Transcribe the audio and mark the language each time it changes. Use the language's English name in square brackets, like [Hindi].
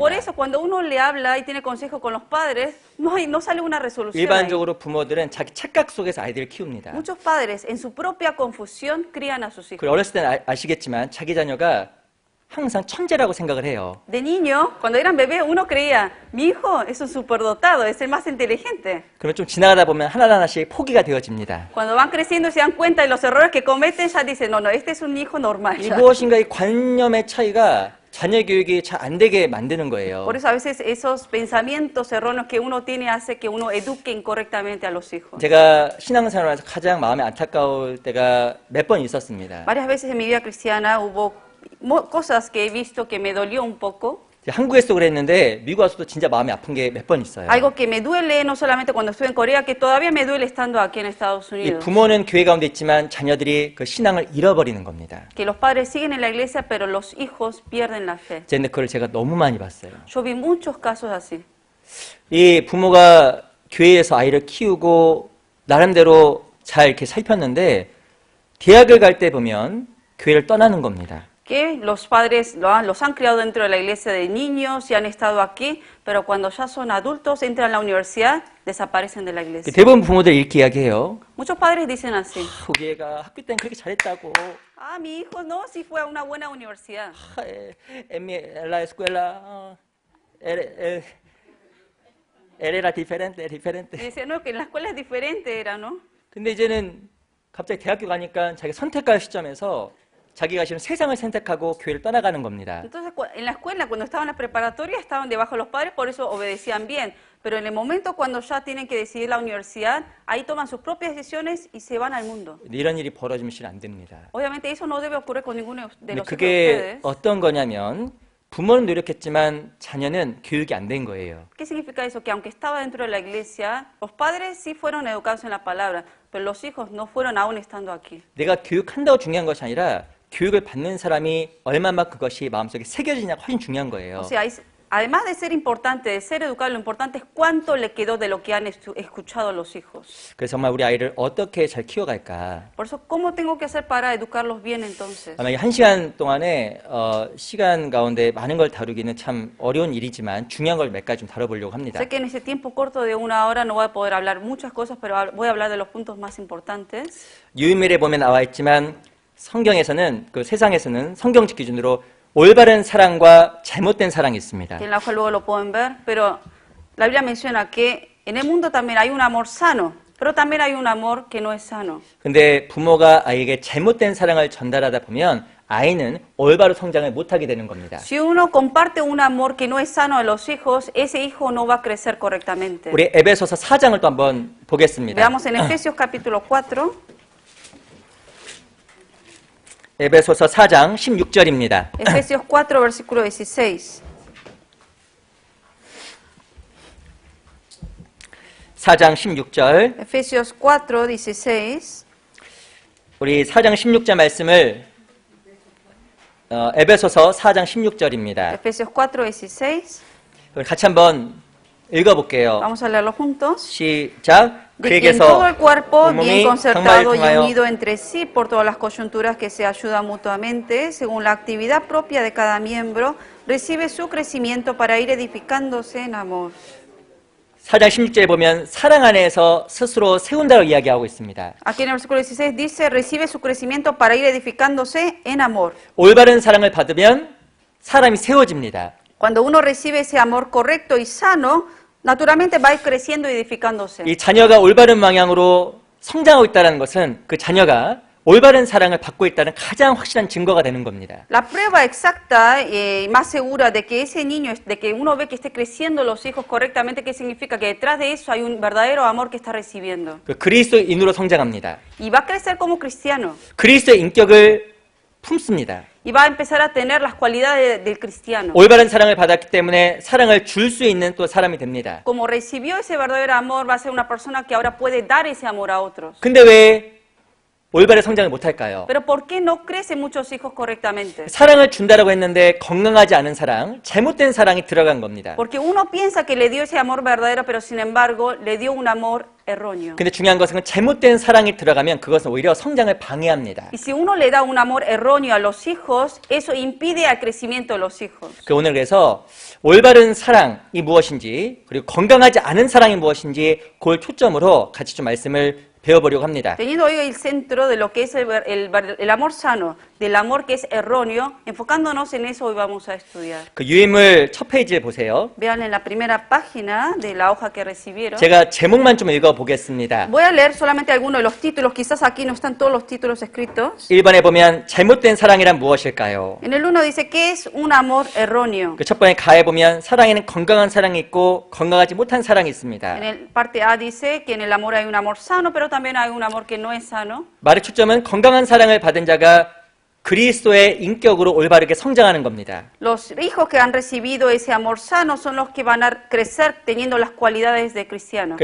[Spanish] Por eso cuando uno le habla y tiene consejo con los padres, no sale una resolución ahí. [Korean] 일반적으로 부모들은 자기 착각 속에서 아이들을 키웁니다. [Spanish] Muchos padres en su propia confusión crían a sus hijos. [Korean] 그리고 어렸을 때는 아시겠지만 자기 자녀가 항상 천재라고 생각을 해요. [Spanish] De niño, cuando eran bebés, uno creía, mi hijo es un superdotado, es el más inteligente. [Korean] 그러면 좀 지나가다 보면 하나하나씩 포기가 되어집니다. [Spanish] Cuando van creciendo y se dan cuenta de los errores que cometen, ya dicen, no, este es un hijo normal. 이 ya. [Korean] 무엇인가 이 관념의 차이가 자녀 교육이 잘 안 되게 만드는 거예요. [Spanish] Por eso a veces esos pensamientos erróneos que uno tiene hace que uno eduque incorrectamente a los hijos. [Korean] 제가 신앙생활에서 가장 마음이 안타까울 때가 몇 번 있었습니다. [Spanish] Varias veces en mi vida cristiana hubo cosas que he visto que me dolió un poco. [Korean] 한국에서 그랬는데 미국 와서도 진짜 마음이 아픈 게 몇 번 있어요. [Spanish] Algo que me duele no solamente cuando estuve en Corea, que todavía me duele estando aquí en Estados 이 Unidos. [Korean] 부모는 교회 가운데 있지만 자녀들이 그 신앙을 잃어버리는 겁니다. [Spanish] Que los padres siguen en la iglesia, pero los hijos pierden la fe. [Korean] 근데 그걸 제가 너무 많이 봤어요. [Spanish] Yo vi muchos casos así. [Korean] 이 부모가 교회에서 아이를 키우고 나름대로 잘 이렇게 살폈는데 대학을 갈 때 보면 교회를 떠나는 겁니다. [Spanish] Que los padres los han criado dentro de la iglesia de niños y han estado aquí, pero cuando ya son adultos, entran a la universidad, desaparecen de la iglesia. [Korean] 대부분 부모들 이렇게 이야기해요. [Spanish] Muchos padres dicen así. [Korean] 우리 애가 학교 때는 그렇게 잘했다고. [Spanish] Ah, mi hijo no, sí fue a una buena universidad. En la escuela él era diferente. Y decía, no, que en la escuela es diferente era, ¿no? [Korean] 근데 이제는 갑자기 대학교 가니까 자기 선택할 시점에서 자기가 싫은 세상을 선택하고 교회를 떠나가는 겁니다. [Spanish] Entonces, en la escuela, cuando estaban en la preparatoria, estaban debajo de los padres, por eso obedecían bien. Pero en el momento cuando ya tienen que decidir la universidad, ahí toman sus propias decisiones y se van al mundo. [Korean] 이런 일이 벌어지면 안 됩니다. [Spanish] Obviamente eso no debe ocurrir con ninguno de [Korean] 근데 [Spanish] los hijos de [Korean] 그게 [Spanish] ustedes. [Korean] 어떤 거냐면 부모는 노력했지만 자녀는 교육이 안 된 거예요. [Spanish] ¿Qué significa eso? Que aunque estaba dentro de la iglesia, los padres sí fueron educados en la palabra, pero los hijos no fueron aún estando aquí. [Korean] 내가 교육한다고 중요한 것이 아니라 교육을 받는 사람이 얼마만큼 그것이 마음속에 새겨지냐가 훨씬 중요한 거예요. [Spanish] O sea, además de ser importante, de ser educado, lo importante es cuánto le quedó de lo que han escuchado los hijos. [Korean] 그래서 정말 우리 아이를 어떻게 잘 키워갈까. [Spanish] Por eso, ¿cómo tengo que hacer para educarlos bien entonces? [Korean] 아마 이 1시간 동안에 시간 가운데 많은 걸 다루기는 참 어려운 일이지만 중요한 걸 몇 가지 좀 다뤄보려고 합니다. [Spanish] Sé que en ese tiempo corto de una hora no voy a poder hablar muchas cosas, pero voy a hablar de los puntos más importantes. [Korean] 유인밀에 보면 나와 있지만 성경에서는 그 세상에서는 성경적 기준으로 올바른 사랑과 잘못된 사랑이 있습니다. [Spanish] En la hoja luego lo pueden ver, pero la Biblia menciona que en el mundo también hay un amor sano, pero también hay un amor que no es sano. [Korean] 근데 부모가 아이에게 잘못된 사랑을 전달하다 보면 아이는 올바로 성장을 못하게 되는 겁니다. [Spanish] Si uno comparte un amor que no es sano a los hijos, ese hijo no va a crecer correctamente. [Korean] 우리 에베소서 4장을 또 한번 보겠습니다. [Spanish] Veamos en Efesios capítulo 4. [Korean] 에베소서 4장 16절입니다. [Spanish] Efesios 4, versículo 16. [Korean] 4장 16절. [Spanish] Efesios 4, 16. [Korean] 우리 4장 16절 말씀을 에베소서 4장 16절입니다. [Spanish] Efesios 4, 16. [Korean] 같이 한번 읽어볼게요. [Spanish] Vamos a leerlo juntos. [Korean] 시작. [Spanish] De quien todo el cuerpo, bien [Korean] 온몸이 [Spanish] concertado y [Korean] 상말통하여 [Spanish] unido entre sí por todas las coyunturas que se ayudan mutuamente, según la actividad propia de cada miembro, recibe su crecimiento para ir edificándose en amor. [Korean] 4장 16절에 보면 사랑 안에서 스스로 세운다고 이야기하고 있습니다. [Spanish] Aquí en el versículo 16 dice, recibe su crecimiento para ir edificándose en amor. [Korean] 올바른 사랑을 받으면 사람이 세워집니다. [Spanish] Cuando uno recibe ese amor correcto y sano, naturalmente va a ir creciendo y edificándose. [Korean] 이 자녀가 올바른 방향으로 성장하고 있다는 것은 그 자녀가 올바른 사랑을 받고 있다는 가장 확실한 증거가 되는 겁니다. [Spanish] La prueba exacta y más segura de que ese niño, de que uno ve que esté creciendo los hijos correctamente, ¿qué significa? Que detrás de eso hay un verdadero amor que está recibiendo. [Korean] 그 그리스도인으로 성장합니다. [Spanish] Y va a crecer como cristiano. [Korean] 그리스도의 인격을 품습니다. [Spanish] Y va a empezar a tener las cualidades del cristiano. [Korean] 올바른 사랑을 받았기 때문에 사랑을 줄 수 있는 또 사람이 됩니다. [Spanish] Como recibió ese verdadero amor, va a ser una persona que ahora puede dar ese amor a otros. [Korean] 근데 왜 올바른 성장을 못할까요? [Spanish] Pero ¿por qué no crecen muchos hijos correctamente? [Korean] 사랑을 준다라고 했는데 건강하지 않은 사랑, 잘못된 사랑이 들어간 겁니다. [Spanish] Porque uno piensa que le dio ese amor verdadero, pero sin embargo le dio un amor erróneo. [Korean] 근데 중요한 것은 잘못된 사랑이 들어가면 그것은 오히려 성장을 방해합니다. [Spanish] Y si uno le da un amor erróneo a los hijos, eso impide el crecimiento de los hijos. [Korean] 오늘 그래서 올바른 사랑이 무엇인지 그리고 건강하지 않은 사랑이 무엇인지 그걸 초점으로 같이 좀 말씀을 배워보려고 합니다. [Spanish] Teniendo hoy el centro de lo que es el amor sano, del amor que es erróneo, enfocándonos en eso hoy vamos a estudiar. [Korean] 그 유인물 첫 페이지에 보세요. [Spanish] Vean en la primera página de la hoja que recibieron. [Korean] 제가 제목만 좀 읽어보겠습니다. [Spanish] Voy a leer solamente algunos de los títulos, quizás aquí no están todos los títulos escritos. [Korean] 1번에 보면 잘못된 사랑이란 무엇일까요? [Spanish] En el 1 dice, ¿qué es un amor erróneo? [Korean] 그 첫 번째 가에 보면 사랑에는 건강한 사랑이 있고 건강하지 못한 사랑이 있습니다. [Spanish] En el parte A dice que en el amor hay un amor sano, pero también hay un amor que no es sano. [Korean] 말의 초점은 건강한 사랑을 받은 자가 그리스도의 인격으로 올바르게 성장하는 겁니다. [Spanish] Los hijos que han recibido ese amor sano son los que van a crecer teniendo las cualidades de cristiano.